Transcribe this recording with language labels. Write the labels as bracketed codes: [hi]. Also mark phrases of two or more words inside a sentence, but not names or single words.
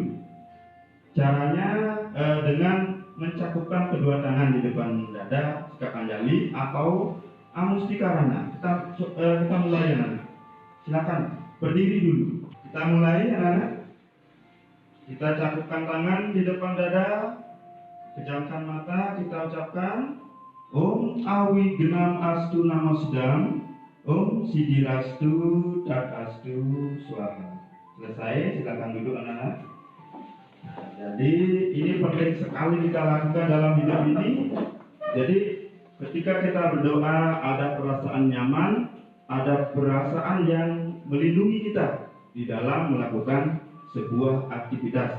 [id] Caranya dengan mencakupkan kedua tangan di depan dada, sikap anjali atau amustikarana. Kita mulai anak. Silakan berdiri dulu. Kita mulai anak. Kita cakupkan tangan di depan dada, pejamkan mata, kita ucapkan [sa] ॐ अविघ्नम् अस्तु नमः सिद्धम्, ॐ सिद्धिरस्तु तदस्तु स्वाहा. [id] Selesai, silakan duduk anak-anak. Jadi ini penting sekali kita lakukan dalam hidup ini. Jadi ketika kita berdoa ada perasaan nyaman, ada perasaan yang melindungi kita di dalam melakukan sebuah aktivitas.